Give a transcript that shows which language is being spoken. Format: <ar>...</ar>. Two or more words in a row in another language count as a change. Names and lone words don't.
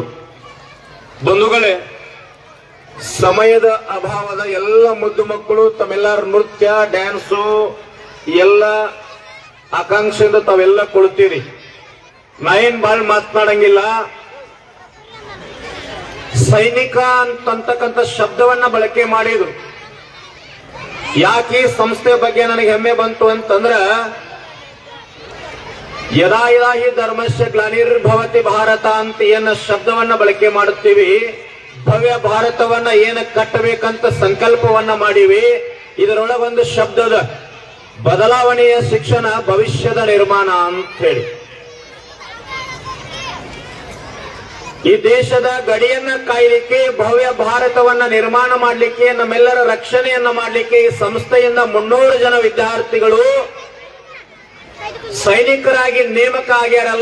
<kn>ಬಂಧುಗಳೇ, ಸಮಯದ ಅಭಾವದ ಎಲ್ಲ ಮುದ್ದು ಮಕ್ಕಳು ತಮ್ಮೆಲ್ಲರ ನೃತ್ಯ ಡ್ಯಾನ್ಸು ಎಲ್ಲ ಆಕಾಂಕ್ಷೆಯಿಂದ ತಾವೆಲ್ಲ ಕೊಳ್ತೀರಿ. ನಾ ಏನ್ ಬಾಳ್ ಮಾತನಾಡಂಗಿಲ್ಲ. ಸೈನಿಕ ಅಂತಕ್ಕಂಥ ಶಬ್ದವನ್ನ ಬಳಕೆ ಮಾಡಿದ್ರು. ಯಾಕೆ ಈ ಸಂಸ್ಥೆ ಬಗ್ಗೆ ನನಗೆ ಹೆಮ್ಮೆ ಬಂತು ಅಂತಂದ್ರ,</kn> <sa>ಯದಾ ಯದಾ ಹಿ ಧರ್ಮಸ್ಯ ಗ್ಲಾನಿರ್ಭವತಿ ಭಾರತ</sa> <kn>ಅಂತ ಏನ ಶಬ್ದವನ್ನ ಬಳಕೆ ಮಾಡುತ್ತೀವಿ, ಭವ್ಯ ಭಾರತವನ್ನ ಏನ ಕಟ್ಟಬೇಕಂತ ಸಂಕಲ್ಪವನ್ನ ಮಾಡಿವಿ. ಇದರೊಳಗೆ ಒಂದು ಶಬ್ದದ ಬದಲಾವಣೆಯ ಶಿಕ್ಷಣ ಭವಿಷ್ಯದ ನಿರ್ಮಾಣ ಅಂತ ಹೇಳಿ. ಈ ದೇಶದ ಗಡಿಯನ್ನ ಕಾಯಲಿಕ್ಕೆ, ಭವ್ಯ ಭಾರತವನ್ನ ನಿರ್ಮಾಣ ಮಾಡಲಿಕ್ಕೆ, ನಮ್ಮೆಲ್ಲರ ರಕ್ಷಣೆಯನ್ನ ಮಾಡಲಿಕ್ಕೆ ಈ ಸಂಸ್ಥೆಯಿಂದ 300 ಜನ ವಿದ್ಯಾರ್ಥಿಗಳು ಸೈನಿಕರಾಗಿ ನೇಮಕ ಆಗ್ಯಾರಲ್ಲ.</kn>